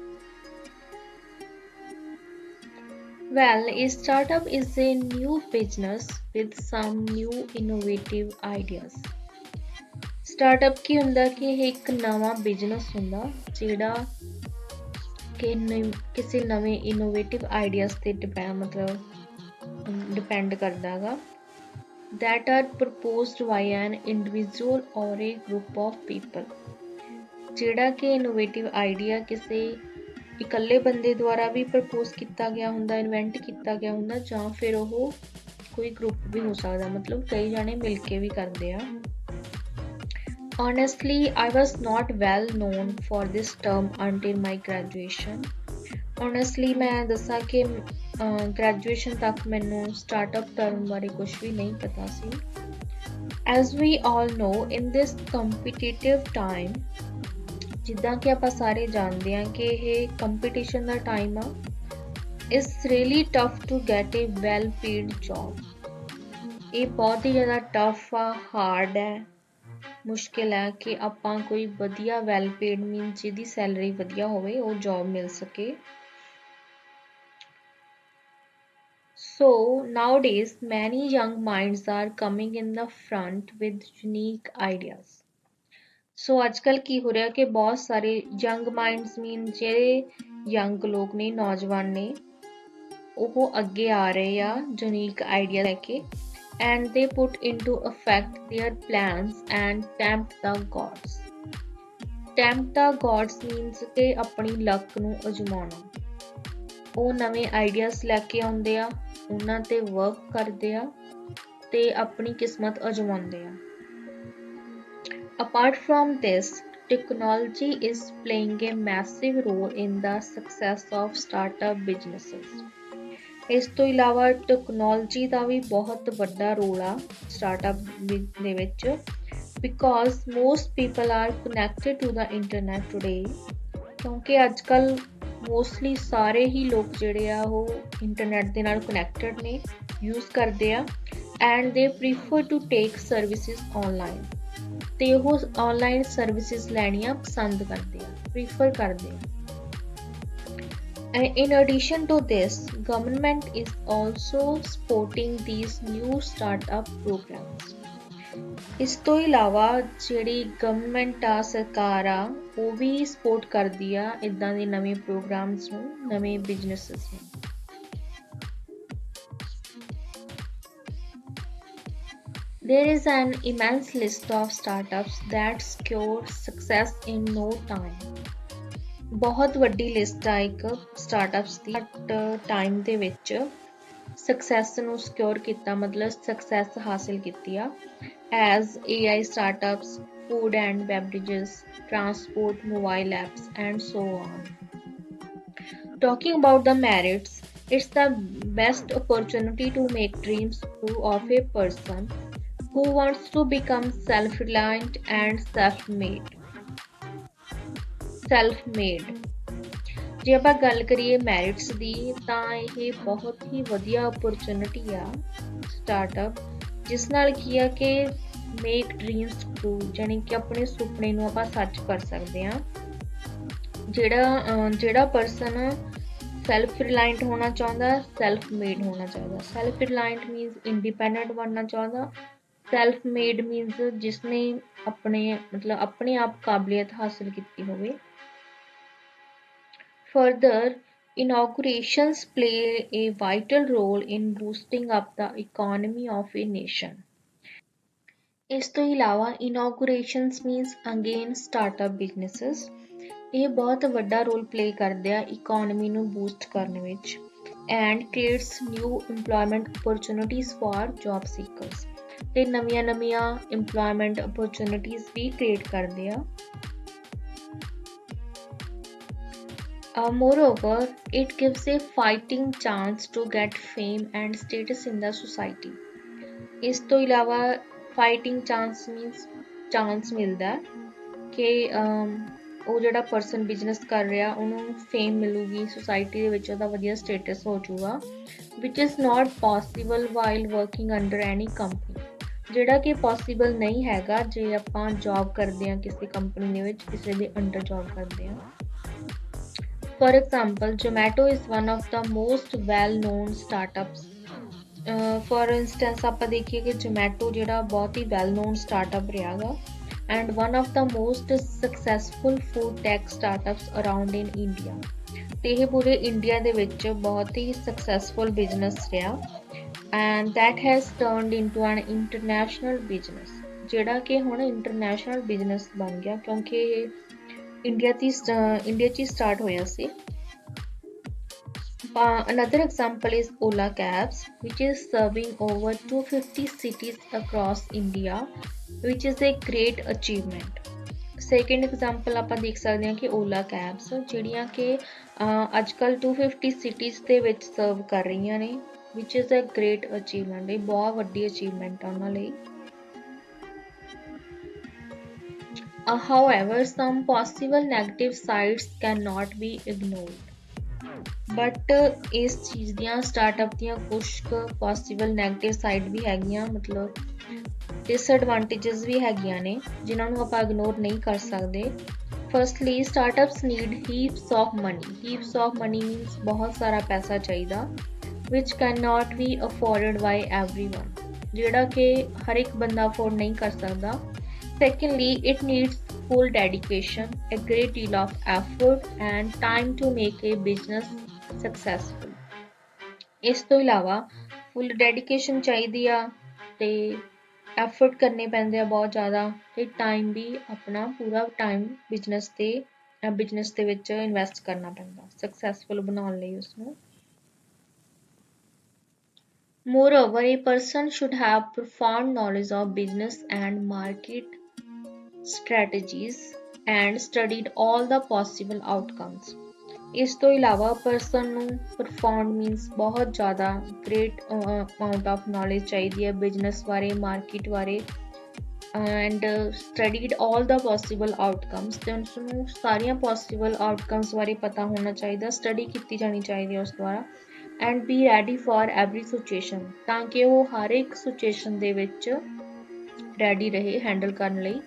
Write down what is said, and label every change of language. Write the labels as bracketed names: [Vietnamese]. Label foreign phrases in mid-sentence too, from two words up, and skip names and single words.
[English] Well, a startup is a new business with some new innovative ideas. [Punjabi] Startup ਕੀ ਹੁੰਦਾ ਕਿ ਇਹ ਇੱਕ ਨਵਾਂ ਬਿਜ਼ਨਸ ਹੁੰਦਾ ਜਿਹੜਾ ਕਿ ਕਿਸੇ ਨਵੇਂ [English] innovative ideas [Punjabi] ਤੇ ਡਿਪੈਂਡ ਕਰਦਾ ਹੈਗਾ [English] that are proposed by an individual or a group of people. [Punjabi] ਜਿਹੜਾ ਕਿ [English] innovative idea [Punjabi] ਕਿਸੇ ਇਕੱਲੇ ਬੰਦੇ ਦੁਆਰਾ ਵੀ ਪ੍ਰਪੋਜ਼ ਕੀਤਾ ਗਿਆ ਹੁੰਦਾ ਇਨਵੈਂਟ ਕੀਤਾ ਗਿਆ ਹੁੰਦਾ ਜਾਂ ਫਿਰ ਉਹ ਕੋਈ ਗਰੁੱਪ ਵੀ ਹੋ ਸਕਦਾ ਮਤਲਬ ਕਈ ਜਾਣੇ ਮਿਲ ਕੇ ਵੀ ਕਰਦੇ ਆ [English] Honestly, I was not well known for this term until my graduation. Honestly, [Punjabi] ਮੈਂ ਦੱਸਾਂ ਕਿ graduation ਤੱਕ ਮੈਨੂੰ [English] startup term [Punjabi] ਬਾਰੇ ਕੁਝ ਵੀ ਨਹੀਂ ਪਤਾ ਸੀ [English] As we all know, in this competitive time, [Punjabi] ਜਿੱਦਾਂ ਕਿ ਆਪਾਂ ਸਾਰੇ ਜਾਣਦੇ ਹਾਂ ਕਿ ਇਹ ਕੰਪੀਟੀਸ਼ਨ ਦਾ ਟਾਈਮ ਆ [English] it's really tough to get a well paid job [Punjabi] ਇਹ ਬਹੁਤ ਹੀ ਜ਼ਿਆਦਾ ਟਫ ਆ ਹਾਰਡ ਹੈ ਮੁਸ਼ਕਿਲ ਹੈ ਕਿ ਆਪਾਂ ਕੋਈ ਵਧੀਆ [English] well paid means [Punjabi] ਜਿਹਦੀ ਸੈਲਰੀ ਵਧੀਆ ਹੋਵੇ ਉਹ ਜੌਬ ਮਿਲ ਸਕੇ [English] So nowadays many young minds are coming in the front with unique ideas [Punjabi] ਸੋ ਅੱਜ ਕੱਲ੍ਹ ਕੀ ਹੋ ਰਿਹਾ ਕਿ ਬਹੁਤ ਸਾਰੇ ਯੰਗ [English] minds mean [Punjabi] ਜਿਹੜੇ ਯੰਗ ਲੋਕ ਨੇ ਨੌਜਵਾਨ ਨੇ ਉਹ ਅੱਗੇ ਆ ਰਹੇ ਆ [English] unique idea [Punjabi] ਲੈ ਕੇ [English] and they put into effect their plans and tempt the gods tempt the gods means [Punjabi] ਕਿ ਆਪਣੀ ਲੱਕ ਨੂੰ ਅਜਮਾਉਣਾ ਉਹ ਨਵੇਂ ਆਈਡੀਆਜ਼ ਲੈ ਕੇ ਆਉਂਦੇ ਆ ਉਹਨਾਂ ਤੇ ਵਰਕ ਕਰਦੇ ਆ ਤੇ ਆਪਣੀ ਕਿਸਮਤ ਅਜਮਾਉਂਦੇ ਆ [English] Apart from this, technology is playing a massive role in the success of startup businesses. [Punjabi] ਇਸ ਤੋਂ ਇਲਾਵਾ ਟੈਕਨੋਲੋਜੀ ਦਾ ਵੀ ਬਹੁਤ ਵੱਡਾ ਰੋਲ ਆ ਸਟਾਰਟਅਪ ਦੇ ਵਿੱਚ [English] because most people are connected to the internet today [Punjabi] ਕਿਉਂਕਿ ਅੱਜ ਕੱਲ੍ਹ ਮੋਸਟਲੀ ਸਾਰੇ ਹੀ ਲੋਕ ਜਿਹੜੇ ਆ ਉਹ ਇੰਟਰਨੈਟ ਦੇ ਨਾਲ ਕਨੈਕਟਡ ਨੇ ਯੂਜ਼ ਕਰਦੇ ਆ [English] and they prefer to take services online [Punjabi] ਤੇ ਉਹ [English] online services [Punjabi] ਲੈਣੀਆਂ ਪਸੰਦ ਕਰਦੇ ਆ ਪ੍ਰੈਫਰ ਕਰਦੇ ਆ [English] And in addition to this, government is also supporting these new startup programs. [Punjabi] ਇਸ ਤੋਂ ਇਲਾਵਾ ਜਿਹੜੀ ਗਵਰਨਮੈਂਟ ਆ ਸਰਕਾਰ ਆ ਉਹ ਵੀ ਸਪੋਰਟ ਕਰਦੀ ਆ ਇਦਾਂ ਦੇ ਨਵੇਂ ਪ੍ਰੋਗਰਾਮਸ ਨੂੰ ਨਵੇਂ ਬਿਜ਼ਨੈਸਸ ਨੂੰ [English] There is an immense list of startups that secure success in no time. [Punjabi] ਬਹੁਤ ਵੱਡੀ ਲਿਸਟ ਆ ਇੱਕ ਸਟਾਰਟਅਪਸ ਦੀ ਟਾਈਮ ਦੇ ਵਿੱਚ ਸਕਸੈਸ ਨੂੰ ਸਿਕਿਉਰ ਕੀਤਾ ਮਤਲਬ ਸਕਸੈਸ ਹਾਸਿਲ ਕੀਤੀ ਆ [English] as AI startups, food and beverages, transport, mobile apps and so on. Talking about the merits, it's the best opportunity to make dreams true of a person who wants to become self-reliant and self-made. [Punjabi] ਜੇ ਆਪਾਂ ਗੱਲ ਕਰੀਏ ਮੈਰਿਟਸ ਦੀ ਤਾਂ ਇਹ ਬਹੁਤ ਹੀ ਵਧੀਆ ਓਪਰਚੁਨਿਟੀ ਆ ਸਟਾਰਟਅਪ, ਜਿਸ ਨਾਲ ਕੀ ਆ ਕਿ [English] make dreams true, [Punjabi] ਜਾਣੀ ਕਿ ਆਪਣੇ ਸੁਪਨੇ ਨੂੰ ਆਪਾਂ ਸੱਚ ਕਰ ਸਕਦੇ ਹਾਂ। ਜਿਹੜਾ ਪਰਸਨ [English] self reliant [Punjabi] ਹੋਣਾ ਚਾਹੁੰਦਾ, [English] self made [Punjabi] ਹੋਣਾ ਚਾਹੁੰਦਾ। [English] self reliant means independent [Punjabi] ਬਣਨਾ ਚਾਹੁੰਦਾ, [English] self made means [Punjabi] ਜਿਸਨੇ ਆਪਣੇ ਆਪ ਕਾਬਲੀਅਤ ਹਾਸਿਲ ਕੀਤੀ ਹੋਵੇ। [English] Further, inaugurations play a vital role in boosting up the economy of a nation. [Punjabi] ਇਸ ਤੋਂ ਇਲਾਵਾ [English] inaugurations means again startup businesses, [Punjabi] ਇਹ ਬਹੁਤ ਵੱਡਾ [English] role play [Punjabi] ਕਰਦੇ ਆ ਇਕੋਨਮੀ ਨੂੰ ਬੂਸਟ ਕਰਨ ਵਿੱਚ [English] and creates new employment opportunities for job seekers, [Punjabi] ਤੇ ਨਵੀਆਂ [English] employment opportunities [Punjabi] ਵੀ create ਕਰਦੇ ਆ। [English] Moreover, it gives a fighting chance to get fame and status in the society. [Punjabi] ਇਸ ਤੋਂ ਇਲਾਵਾ [English] fighting chance means chance [Punjabi] ਮਿਲਦਾ ਕਿ ਉਹ ਜਿਹੜਾ ਪਰਸਨ ਬਿਜ਼ਨਸ ਕਰ ਰਿਹਾ ਉਹਨੂੰ ਫੇਮ ਮਿਲੂਗੀ, ਸੋਸਾਇਟੀ ਦੇ ਵਿੱਚ ਉਹਦਾ ਵਧੀਆ ਸਟੇਟਸ ਹੋ ਜਾਊਗਾ, [English] which is not possible while working under any company, [Punjabi] ਜਿਹੜਾ ਕਿ ਪੋਸੀਬਲ ਨਹੀਂ ਹੈਗਾ ਜੇ ਆਪਾਂ ਜੌਬ ਕਰਦੇ ਹਾਂ ਕਿਸੇ ਕੰਪਨੀ ਦੇ ਵਿੱਚ, ਕਿਸੇ ਦੇ ਅੰਡਰ ਜੌਬ ਕਰਦੇ ਹਾਂ। [English] For example, Zomato is one of the most well-known startups. For instance, [Punjabi] ਆਪਾਂ ਦੇਖੀਏ ਕਿ Zomato ਜਿਹੜਾ ਬਹੁਤ ਹੀ [English] well-known startup [Punjabi] ਰਿਹਾ ਗਾ [English] and one of the most successful food tech startups around in India. [Punjabi] ਤੇ ਇਹ ਪੂਰੇ ਇੰਡੀਆ ਦੇ ਵਿੱਚ ਬਹੁਤ ਹੀ [English] successful business [Punjabi] ਰਿਹਾ [English] and that has turned into an international business, [Punjabi] ਜਿਹੜਾ ਕਿ ਹੁਣ [English] international business [Punjabi] ਬਣ ਗਿਆ ਕਿਉਂਕਿ ਇਹ ਇੰਡੀਆ 'ਚ ਹੀ ਸਟਾਰਟ ਹੋਇਆ ਸੀ। [English] Another example is Ola Cabs, which is serving over 250 cities across India, which is a great achievement. Second example [Punjabi] ਆਪਾਂ ਦੇਖ ਸਕਦੇ ਹਾਂ ਕਿ Ola Cabs ਜਿਹੜੀਆਂ ਕਿ ਅੱਜ ਕੱਲ੍ਹ 250 cities ਦੇ ਵਿੱਚ ਸਰਵ ਕਰ ਰਹੀਆਂ ਨੇ, [English] which is a great achievement, [Punjabi] ਇਹ ਬਹੁਤ ਵੱਡੀ achievement ਆ ਉਹਨਾਂ ਲਈ। [English] However, some possible negative sides cannot be ignored. [Punjabi] But ਇਸ ਚੀਜ਼ ਦੀਆਂ ਸਟਾਰਟਅਪ ਦੀਆਂ ਕੁਝ [English] possible negative side [Punjabi] ਵੀ ਹੈਗੀਆਂ, ਮਤਲਬ disadvantages ਵੀ ਹੈਗੀਆਂ ਨੇ ਜਿਨ੍ਹਾਂ ਨੂੰ ਆਪਾਂ ignore ਨਹੀਂ ਕਰ ਸਕਦੇ। [English] Firstly, startups need heaps of money. Heaps of money means [Punjabi] ਬਹੁਤ ਸਾਰਾ ਪੈਸਾ ਚਾਹੀਦਾ, [English] which cannot be afforded by everyone, [Punjabi] ਜਿਹੜਾ ਕਿ ਹਰ ਇੱਕ ਬੰਦਾ afford ਨਹੀਂ ਕਰ ਸਕਦਾ। [English] Secondly, it needs full dedication, a great deal of effort and time to make a business successful. [Punjabi] ਇਸ ਤੋਂ ਇਲਾਵਾ [English] full dedication [Punjabi] ਚਾਹੀਦੀ ਆ ਤੇ effort ਕਰਨੇ ਪੈਂਦੇ ਆ ਬਹੁਤ ਜ਼ਿਆਦਾ, ਤੇ time ਵੀ ਆਪਣਾ ਪੂਰਾ [English] time business [Punjabi] ਦੇ ਵਿੱਚ invest ਕਰਨਾ ਪੈਂਦਾ successful ਬਣਾਉਣ ਲਈ ਉਸਨੂੰ। [English] Moreover, a person should have profound knowledge of business and market strategies and studied all the possible outcomes. [Punjabi] ਇਸ ਤੋਂ ਇਲਾਵਾ [English] person ਨੂੰ profound means [Punjabi] ਬਹੁਤ ਜ਼ਿਆਦਾ [English] great amount of knowledge [Punjabi] ਚਾਹੀਦੀ ਹੈ [English] business ਬਾਰੇ, market ਬਾਰੇ and studied all the possible outcomes, [Punjabi] ਤੇ ਉਸਨੂੰ ਸਾਰੀਆਂ [English] possible outcomes [Punjabi] ਬਾਰੇ ਪਤਾ ਹੋਣਾ ਚਾਹੀਦਾ, study ਕੀਤੀ ਜਾਣੀ ਚਾਹੀਦੀ ਹੈ ਉਸ ਦੁਆਰਾ [English] and be ready for every situation, [Punjabi] ਤਾਂ ਕਿ ਉਹ ਹਰ ਇੱਕ situation ਦੇ ਵਿੱਚ ready ਰਹੇ handle ਕਰਨ ਲਈ।